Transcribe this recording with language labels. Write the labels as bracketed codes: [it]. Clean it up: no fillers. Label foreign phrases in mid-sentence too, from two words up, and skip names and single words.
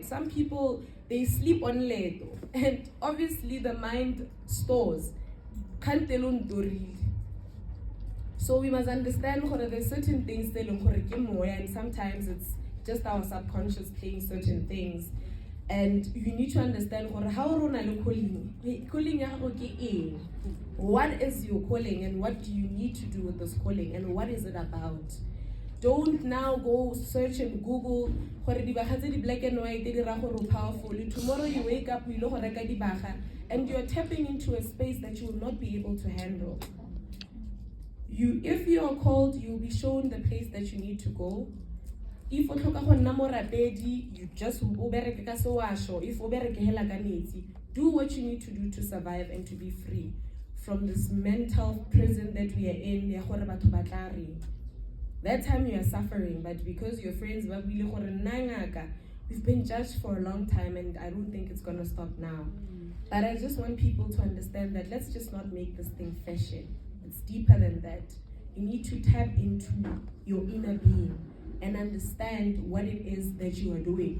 [en] Some people, they sleep on lead, and obviously the mind stores. So we must understand that there's certain things and sometimes it's just our subconscious playing certain things. And you need to understand how [tn] rona le [en] calling. [tn] Calling ya gago ke eng? [en] What is your calling and what do you need to do with this calling and what is it about? Don't now go search and Google [tn] gore dibaga tse di [en] black and white [tn] di ra gore [en] powerful. Tomorrow you wake up you [tn] lo go reka dibaga [en] and you're tapping into a space that you will not be able to handle. If you are called, you will be shown the place that you need to go. [tn] If o tlhoka go nna morapedi, [en] you just [tn] o bereke ka se wa sho. If o bereke hela ka metsi, [en] do what you need to do to survive and to be free from this mental prison that we are in. [tn] Ya gore batho ba tla reng. [en] That time you are suffering, but because your friends [tn] ba buile gore nna ngaka, [en] we've been judged for a long time and I don't think it's gonna stop now. But I just want people to understand that let's just not make this thing fashion. It's deeper than that. You need to tap into your inner being and understand what it is that you are doing.